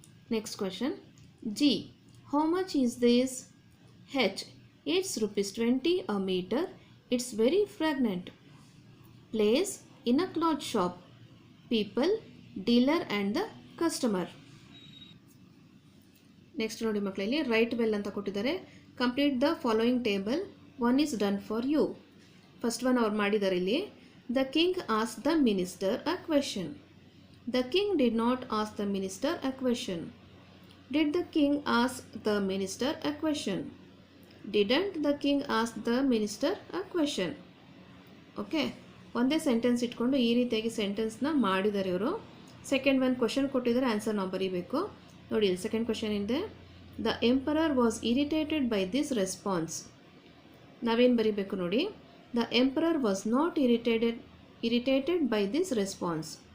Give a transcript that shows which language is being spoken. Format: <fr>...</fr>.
<en>Next question. G, how much is this? H, it's ₹20 a meter. It's very fragrant. Place, in a cloth shop. People, dealer and the customer.</en> <kn>Next ನೋಡಿ ಮಕ್ಕಳಲ್ಲಿ right well ಅಂತ ಕೊಟ್ಟಿದ್ದಾರೆ.</kn> <en>Complete the following table. One is done for you.</en> <kn>First one ಅವ್ರು ಮಾಡಿದ್ದಾರೆ ಇಲ್ಲಿ.</kn> <en>The king ask the minister a question. The king did not ask the minister a question. Did the king ask the minister a question? Didn't the king ask the minister a question?</en> <kn>Okay, ಒಂದೇ sentence ಇಟ್ಕೊಂಡು ಈ ರೀತಿಯಾಗಿ ಸೆಂಟೆನ್ಸ್ನ ಮಾಡಿದ್ದಾರೆ ಇವರು. Second one question ಕೊಟ್ಟಿದ್ದಾರೆ, answer ನಾವು ಬರೀಬೇಕು. ನೋಡಿ ಸೆಕೆಂಡ್ ಕ್ವಶನ್ ಇದೆ,</kn> <en>The emperor was irritated by this response.</en> <kn>ನಾವೇನು ಬರೀಬೇಕು ನೋಡಿ,</kn> <en>The emperor was not irritated by this response.</en>